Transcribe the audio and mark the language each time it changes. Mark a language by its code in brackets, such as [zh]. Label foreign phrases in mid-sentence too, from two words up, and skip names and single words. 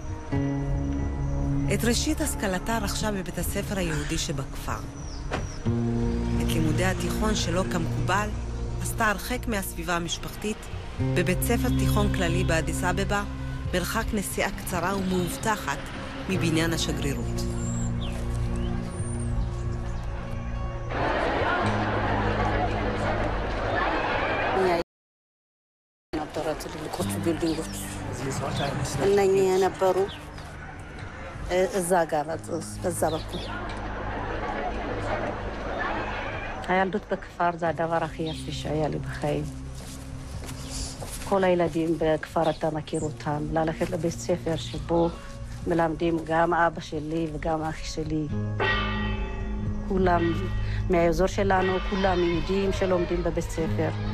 [he] את ראשית השכלתה רכשה בבית הספר היהודי שבכפר. את לימודי התיכון שלא כמקובל, עשתה הרחק מהסביבה המשפחתית, בבית ספר תיכון כללי באדיס אבבה, מרחק נסיעה קצרה ומאובטחת מבניין השגרירות. [am] እነኚህ የነበሩ እዛ ጋር በዛ በኩል [he] הילדות בכפר זה הדבר הכי יפה שהיה לי בחיים. כל הילדים בכפר אתה מכיר אותם, ללכת לבית ספר שבו מלמדים גם אבא שלי וגם אח שלי. כולם מהאזור שלנו, כולם יהודים שלומדים בבית ספר.